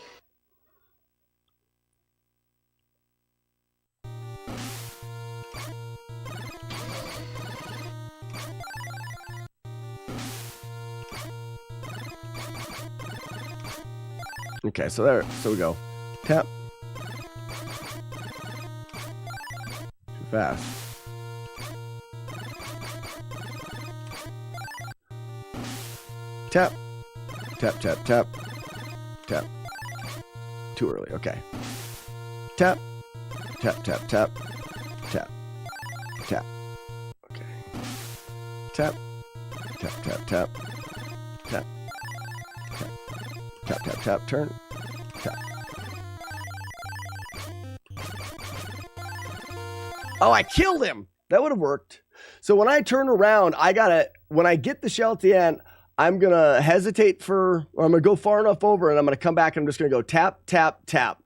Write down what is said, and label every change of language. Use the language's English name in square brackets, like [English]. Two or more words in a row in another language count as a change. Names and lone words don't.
[English] Okay, so we go. Tap. Too fast. Tap. Tap, tap, tap. Tap. Too early, okay. Tap. Tap, tap, tap. Tap. Tap. Okay. Tap. Tap, tap, tap. Tap. Tap. Tap, tap, tap, turn. Tap. Oh, I killed him! That would have worked. So when I turn around, when I get the shell at the end, I'm going to hesitate or I'm going to go far enough over and I'm going to come back and I'm just going to go tap, tap, tap.